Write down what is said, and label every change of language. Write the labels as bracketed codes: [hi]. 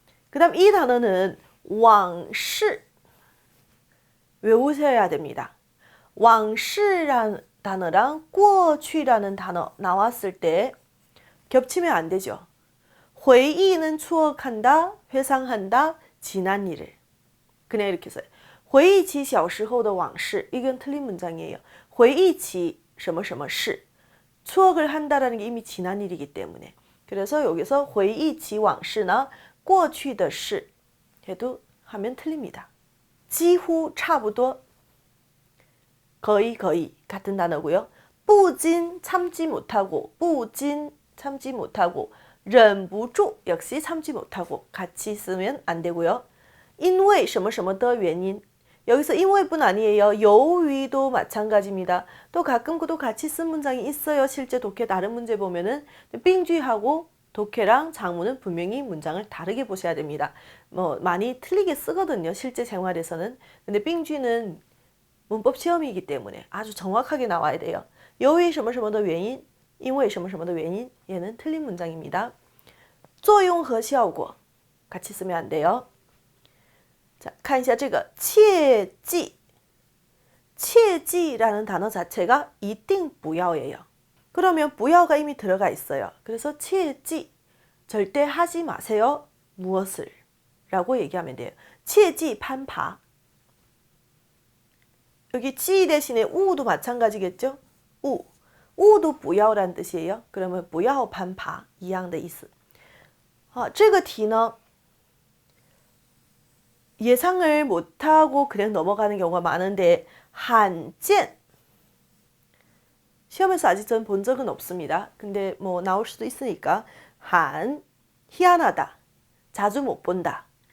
[ko] 그 다음 이 단어는 往事 외우셔야 됩니다. 往事라는 단어랑 过去라는 단어 나왔을 때 겹치면 안 되죠. 回忆는 추억한다, 회상한다, 지난 일을. 그냥 이렇게 써요. [zh] 回忆起小时候的往事 [ko] 이건 틀린 문장이에요. [zh] 回忆起什么什么事 [ko] 추억을 한다라는 게 이미 지난 일이기 때문에 그래서 여기서 [zh] 回忆起往事 [ko] 나 [zh] 过去的事 [ko] 해도 하면 틀립니다. [zh] 几乎差不多 [ko] 거의 같은 단어고요. 不禁 참지 못하고 不禁 참지 못하고 忍不住 역시 참지 못하고 같이 쓰면 안 되고요. [zh] 因为什么什么的原因 [ko] 여기서 因为뿐 아니에요. 由于도 마찬가지입니다. 또 가끔 또 같이 쓴 문장이 있어요. 실제 독해 다른 문제 보면은 빙쥐하고 독해랑 장문은 분명히 문장을 다르게 보셔야 됩니다. 많이 틀리게 쓰거든요. 실제 생활에서는. 근데 빙쥐는 문법 시험이기 때문에 아주 정확하게 나와야 돼요. [zh] 由于什么什么的原因因为什么什么的原因 [ko] 얘는 틀린 문장입니다. [zh] 作用和效果 [ko] 같이 쓰면 안 돼요. 자, [zh] 看一下这个切记 [ko] 切记라는 단어 자체가 [zh] 一定不要 [ko] 예요. 그러면 不要가 이미 들어가 있어요. 그래서 切记 절대 하지 마세요. 무엇을 라고 얘기하면 돼요. [zh] 切记 攀爬. [ko] 여기 지 대신에 우도 마찬가지겠죠? 우도 不要란 뜻이에요. 그러면 [zh] 不要攀爬一样的意思. 这个题呢 [ko] 예상을 못하고 그냥 넘어가는 경우가 많은데 한젠 시험에서 아직 전 본 적은 없습니다. 근데 뭐 나올 수도 있으니까 한 희한하다, 자주 못 본다.